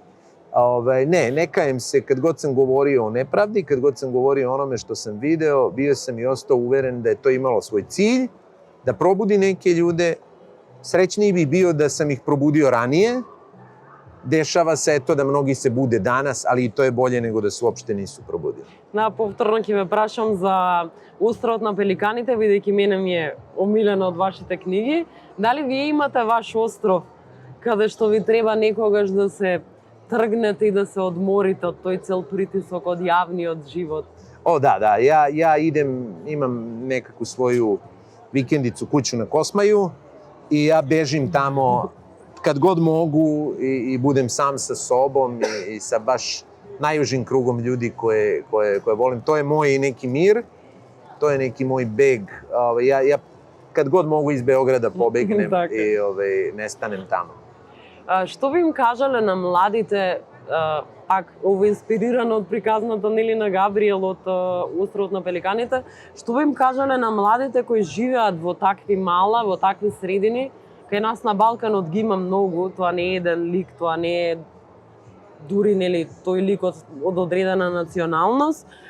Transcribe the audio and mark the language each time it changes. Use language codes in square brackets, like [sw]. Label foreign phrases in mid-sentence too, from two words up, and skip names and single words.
[sr] Ne kajem se kad god sam govorio o nepravdi, kad god sam govorio o onome što sam video, bio sam i ostao uveren da je to imalo svoj cilj, da probudi neke ljude. Srećniji bi bio da sam ih probudio ranije. Dešava se eto da mnogi se bude danas, ali i to je bolje nego da se uopšte nisu probudili. [mk] Повторно ќе ве прашам за островот на Пеликаните, бидејќи мене ми е омилена од вашите книги. Дали вие имате ваш остров каде што ви треба некогаш да се тргнете и да се одморите од тој цел притисок од јавниот живот? [sr] Da. Ja imam nekakvu svoju vikendicu, kuću na Kosmaju i ja bežim tamo kad god mogu i budem sam sa sobom i sa baš najužim krugom ljudi koje volim. To je moj neki mir, to je neki moj beg. Ja kad god mogu iz Beograda pobegnem i nestanem tamo. [mk] Што би им кажале на младите пак ово инспирирано од приказната нели на Габриел од Островот на пеликаните, што би им кажале на младите кои живеат во такви мала, во такви средини, кај нас на Балканот ги има многу, тоа не е еден лик, тоа не е дури нели тој лик од одредена националност.